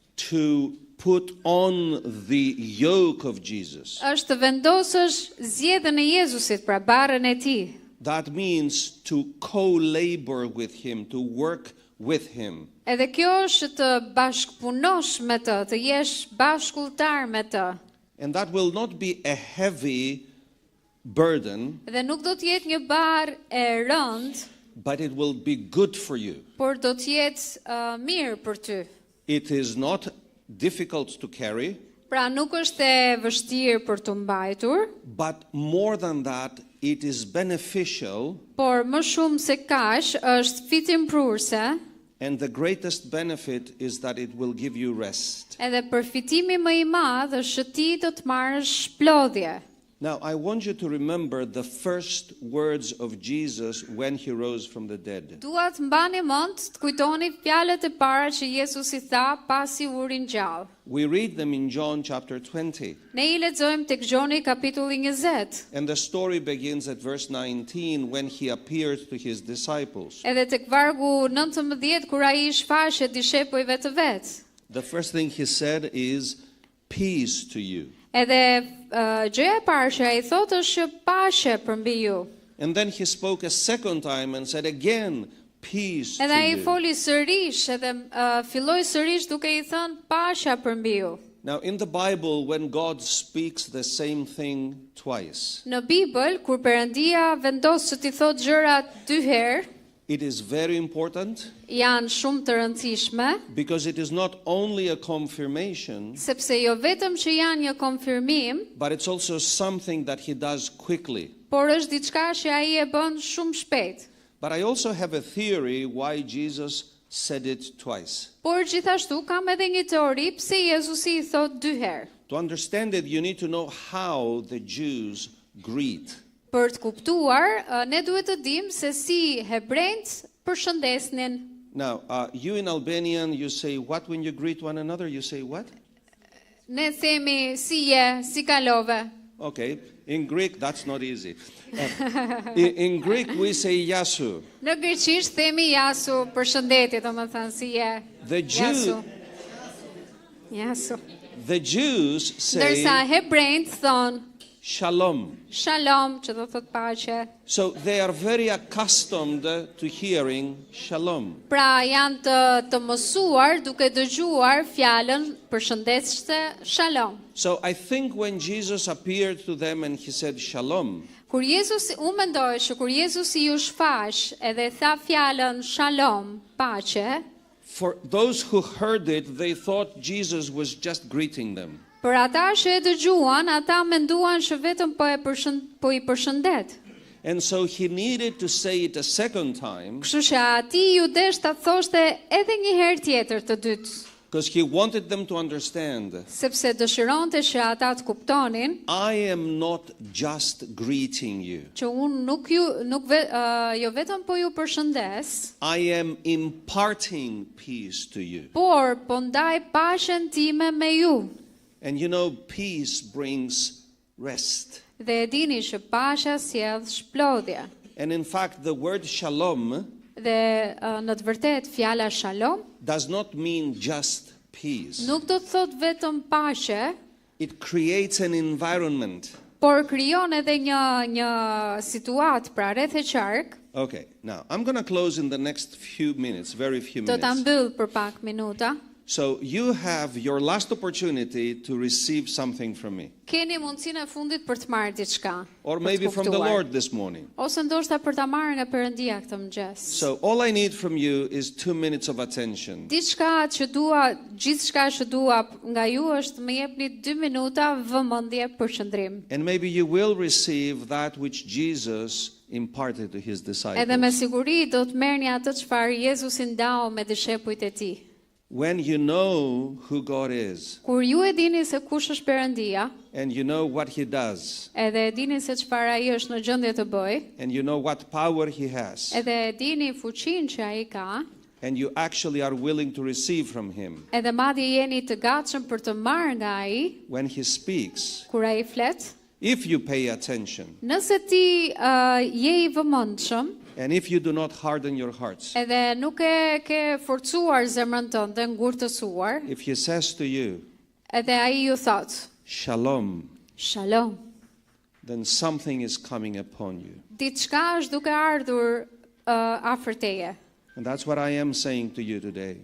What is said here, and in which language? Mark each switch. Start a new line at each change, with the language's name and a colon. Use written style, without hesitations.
English: to put on the yoke of Jesus.
Albanian: është të vendosësh zgjedhjen e Jezusit, pra barrën e tij.
English: That means to co-labor with him, to work with him.
Albanian: Edhe kjo është të bashkëpunosh me të, të jesh bashkulltar me të.
English: And that will not be a heavy burden,
Albanian: Dhe nuk do të jetë një barë e rëndë,
English: but it will be good for you.
Albanian: por do të jetë mirë për ty.
English: It is not difficult to carry,
Albanian: Pra nuk është e vështirë për të mbajtur,
English: but more than that, it is beneficial,
Albanian: por më shumë se kaq është fitimprurse,
English: and the greatest benefit is that it will give you rest.
Albanian: edhe përfitimi më i madh është që ti do të marrësh shplodhje.
English: Now, I want you to remember the first words of Jesus when he rose from the dead.
Albanian: Dua të mbani mend të kujtoni fjalët e para që Jezusi tha pasi u ringjall.
English: We read them in John chapter 20.
Albanian: Ne I lexojmë tek Gjoni kapitulli 20.
English: And the story begins at verse 19 when he appeared to his disciples.
Albanian: Edhe tek vargu 19 kur ai shfaqet dishepujve të vet.
English: The first thing he said is, peace to you.
Albanian: Edhe gjëja e parë që ai thotë është që paqe për mbi ju.
English: And then he spoke a second time and said again, peace
Albanian: Edhe
English: to
Albanian: ai
English: you.
Albanian: foli sërish edhe filloi sërish duke I thënë paqja për mbi ju.
English: Now, in the Bible, when God speaks the same thing twice,
Albanian: Në Bibël, kur Perëndia vendos që t'i thotë gjëra 2 herë,
English: it is very important
Albanian: janë shumë të rëndësishme,
English: because it is not only a confirmation,
Albanian: sepse jo vetëm që janë një konfirmim,
English: but it's also something that he does quickly.
Albanian: por është diçka që ai e bën shumë shpejt.
English: But I also have a theory why Jesus said it twice.
Albanian: Por gjithashtu kam edhe një teori pse Jezusi I thot 2 herë.
English: To understand it, you need to know how the Jews greet.
Albanian: Për të kuptuar, ne duhet të dimë se si hebrejt përshëndesnin.
English: Now, you in Albanian, you say what when you greet one another? You say what?
Albanian: Ne themi si je, si kalove.
English: Okay. In Greek, that's not easy. In Greek, we say yasu.
Albanian: Në greqisht themi jasu, përshëndetje, domethënë si je.
English: The
Greek: Jasu. Jasu.
English: The Jews say
Albanian: Ndërsa hebrejt thon
Hebrew: shalom.
Albanian: shalom, që do thot paqe.
English: So they are very accustomed to hearing shalom.
Albanian: Pra janë të mësuar duke dëgjuar fjalën përshëndetëse shalom.
English: So I think when Jesus appeared to them and he said shalom,
Albanian: Kur Jezusi, unë mendoj që kur Jezusi ju shfaq edhe tha fjalën shalom, paqe,
English: for those who heard it, they thought Jesus was just greeting them.
Albanian: për ata që e dëgjuan, ata menduan që vetëm po I përshëndet.
English: And so he needed to say it a second time
Albanian: Kështu që ati ju desh ta thoshte edhe një herë tjetër të dytë,
English: because he wanted them to understand,
Albanian: sepse dëshironte që ata të kuptonin
English: I am not just greeting you.
Albanian: që unë jo vetëm po ju përshëndes,
English: I am imparting peace to you.
Albanian: por po ndaj paqen time me ju.
English: And you know, peace brings rest.
Albanian: Dhe e dini që paqja sjell shplodhje.
English: And in fact, the word shalom
Albanian: Dhe në të vërtetë fjala shalom
English: does not mean just peace.
Albanian: nuk do të thotë vetëm paqe,
English: It creates an environment.
Albanian: por krijon edhe një situatë pra rreth e qark.
English: Okay, now I'm going to close in the next few minutes, very few
Albanian: Do ta
English: minutes.
Albanian: mbyll për pak minuta.
English: So you have your last opportunity to receive something from me,
Albanian: Keni mundësinë e fundit për të marrë diçka.
English: or
Albanian: për të
English: maybe from the
Albanian: kuptuar.
English: Lord this morning.
Albanian: Ose ndoshta për ta marrë nga Perëndia këtë mëngjes.
English: So all I need from you is 2 minutes of attention.
Albanian: Gjithçka që dua nga ju është më jepni 2 minuta vëmendje për qëndrim.
English: And maybe you will receive that which Jesus imparted to his
Albanian: Edhe me
English: disciples.
Albanian: siguri do të merrni atë çfarë Jezusi ndau me dishepujt e tij.
English: When you know who God is
Albanian: Kur ju e dini se kush është Perëndia,
English: and you know what he does
Albanian: edhe e dini se çfarë ai është në gjendje të bëjë,
English: and you know what power he has
Albanian: edhe e dini fuqinë që ai ka,
English: and you actually are willing to receive from him
Albanian: edhe madje jeni të gatshëm për të marrë nga ai
English: when he speaks,
Albanian: kur ai flet,
English: if you pay attention
Albanian: nëse ti je I vëmendshëm,
English: and if you do not harden your hearts,
Albanian: edhe nuk e ke forcuar zemrën tënde, ngurtësuar,
English: if he says to you,
Albanian: edhe ai ju thot,
Hebrew: shalom, shalom,
English: then something is coming upon you.
Albanian: diçka është duke ardhur afër teje.
English: And that's what I am saying to you today.